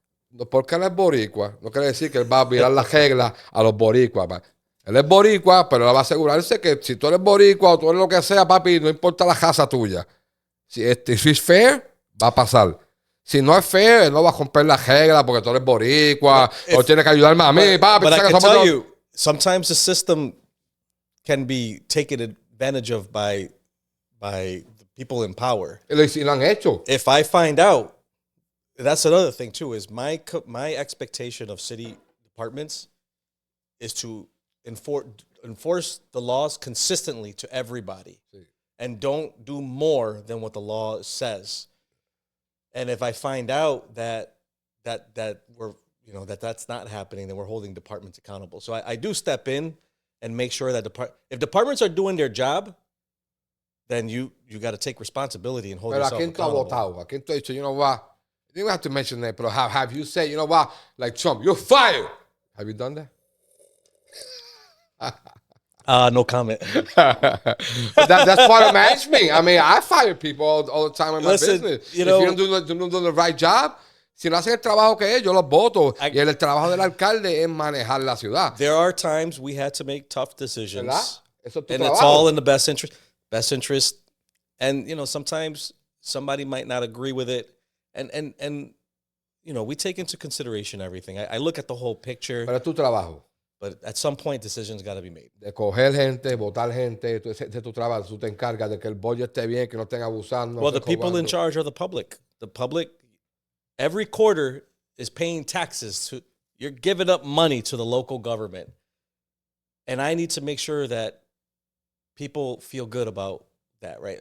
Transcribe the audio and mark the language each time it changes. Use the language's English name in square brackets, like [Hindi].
[Spanish] No, porque él es boricua, no quiere decir que él va a virar las reglas a los boricuas, pa. Él es boricua, pero él va a asegurarse que si tú eres boricua o tú eres lo que sea, papi, no importa la casa tuya. Si es fair, va a pasar. Si no es fair, él no va a romper la regla porque tú eres boricua o tienes que ayudarme a mí, papi. [English] But I can tell you, sometimes the system can be taken advantage of by the people in power. [Spanish] Y lo han hecho. [English] If I find out, that's another thing too, is my expectation of city departments is to enforce the laws consistently to everybody. [Spanish] Sí. [English] And don't do more than what the law says. And if I find out that we're, that's not happening, then we're holding departments accountable. So I do step in and make sure that if departments are doing their job, then you got to take responsibility and hold yourself accountable. [Spanish] ¿A quién tú has dicho, [English] you know what? You don't have to mention that, but have you said, you know what, like Trump, you're fired? Have you done that? No comment. That's part of management. I mean, I fire people all the time in my business. If you don't do the right job, [Spanish] si no hacen el trabajo que es, yo los voto. Y el trabajo del alcalde es manejar la ciudad. [English] There are times we had to make tough decisions. [Spanish] ¿Verdad? Eso es tu [English] and [Spanish] trabajo. [English] It's all in the best interest. And, sometimes somebody might not agree with it. And we take into consideration everything. I look at the whole picture. [Spanish] Pero es tu trabajo. [English] But at some point, decisions got to be made. [Spanish] De coger gente, votar gente, ese es tu trabajo. Tú te encargas de que el budget esté bien, que no estén abusando. [English] Well, the people in charge are the public. The public, every quarter, is paying taxes. You're giving up money to the local government. And I need to make sure that people feel good about that, right?